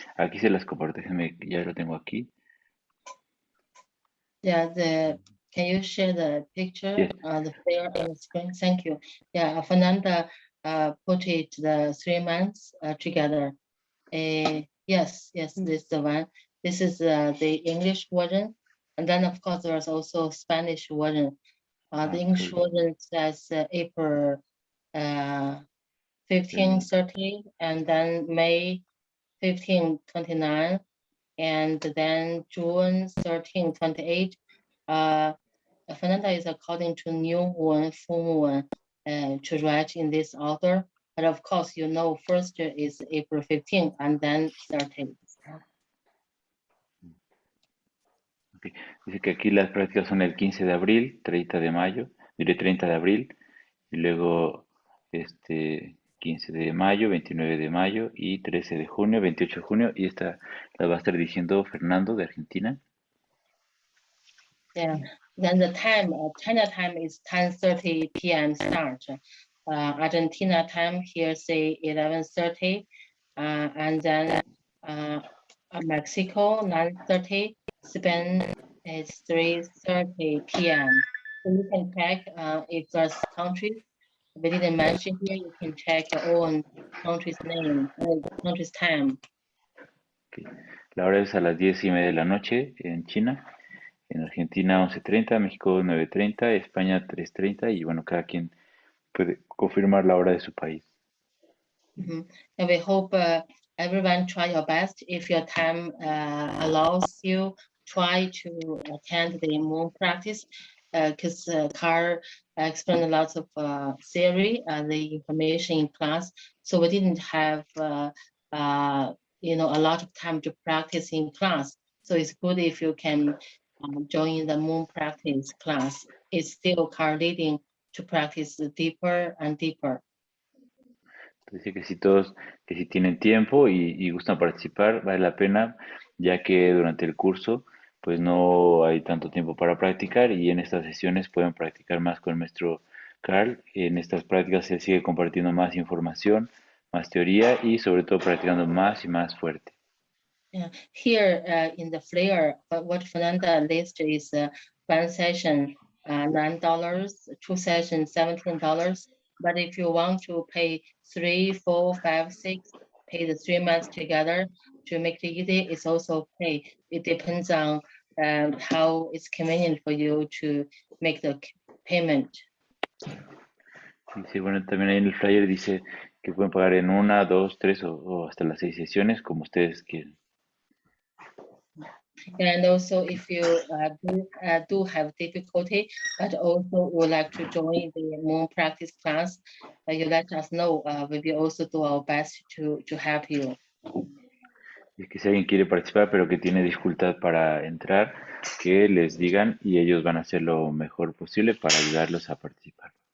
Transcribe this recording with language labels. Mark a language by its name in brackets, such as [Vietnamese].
[Spanish] Aquí se las comparto, déjenme, ya lo tengo aquí. [English] Yeah, can you share the picture Yes. the flyer on the screen? Thank you. Yeah, Fernanda put it the 3 months together. Yes, this is the one. This is the English version, and then of course there's also Spanish version. The English version says April 15, 30, and then May 15, 29, and then June 13, 28. Fernanda is according to new one, full one, to write in this order. But of course, you know, first is April 15 and then 13. Okay. [Spanish] Dice que aquí las prácticas son el 15 de abril, 30 de mayo, 30 de abril, y luego 15 de mayo, 29 de mayo y 13 de junio, 28 de junio, y esta la va a estar diciendo Fernando de Argentina. [English] Yeah, then the time, China time is 10:30 p.m. start. Argentina time here say 11:30, and then Mexico 9:30, Spain is 3:30 p.m. So you can check if there's country we didn't mention here. You can check your own country's name, country's time. Okay. [Spanish] La hora es a las 10:30 de la noche en China, en Argentina 11:30, México 9:30, España 3:30 y bueno, cada quien puede confirmar la hora de su país. [English] And we hope everyone try your best. If your time allows you, try to attend the moon practice, because Carl explained a lot of theory and the information in class. So we didn't have a lot of time to practice in class. So it's good if you can join the moon practice class. It's still Carl leading to practice deeper and deeper. [Spanish] Dice que si tienen tiempo y gustan participar, vale la pena, ya que durante el curso pues no hay tanto tiempo para practicar y en estas sesiones pueden practicar más con el maestro Karl. En estas prácticas se sigue compartiendo más información, más teoría y sobre todo practicando más y más fuerte. [English] Yeah. Here in the flyer, what Fernanda lists is one session $9, 2 sessions $17. But if you want to pay 3, 4, 5, 6, pay the 3 months together to make it easy, it's also okay. It depends on how it's convenient for you to make the payment. [Spanish] Sí, bueno, también ahí en el flyer dice que pueden pagar en 1, 2, 3 o hasta las 6 sesiones, como ustedes quieran. [English] And also, if you do have difficulty, but also would like to join the moon practice class, you let us know. We will also do our best to help you. [Spanish] Y es que si alguien quiere participar pero que tiene dificultad para entrar, que les digan y ellos van a hacer lo mejor posible para ayudarlos a participar.